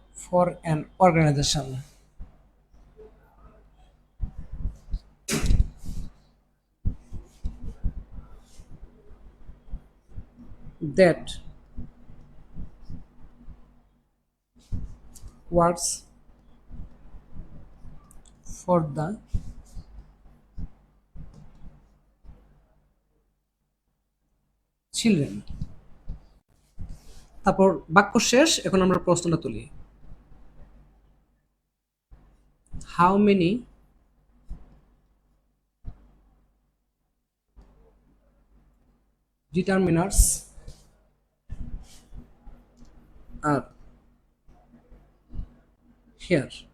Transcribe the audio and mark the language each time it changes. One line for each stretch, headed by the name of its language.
English: for an organization that works for the children।
Bangla: তারপর বাক্য শেষ, এখন আমরা প্রশ্নটা তুলি।
English: How many determiners are here?